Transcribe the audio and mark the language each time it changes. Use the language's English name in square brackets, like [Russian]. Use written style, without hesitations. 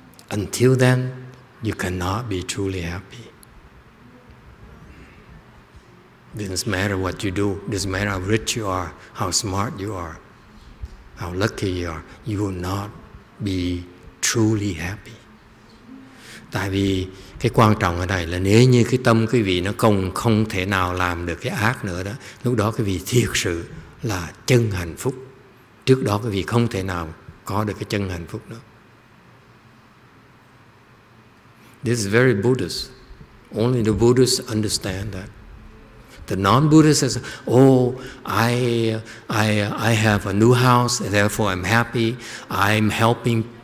[English] Until then, you cannot be truly happy. It doesn't matter what you do. It doesn't matter how rich you are, how smart you are, how lucky you are. You will not be truly happy. [Vietnamese] Tại vì cái quan trọng ở đây là nếu như cái tâm quý vị nó không thể nào làm được cái ác nữa đó, lúc đó quý vị thiệt sự là chân hạnh phúc. Trước đó quý vị không thể nào có được cái chân hạnh phúc nữa. [English] This is very Buddhist. Only the Buddhists understand that. The non-Buddhist says, "Oh, I have a new house, therefore I'm happy. I'm helping.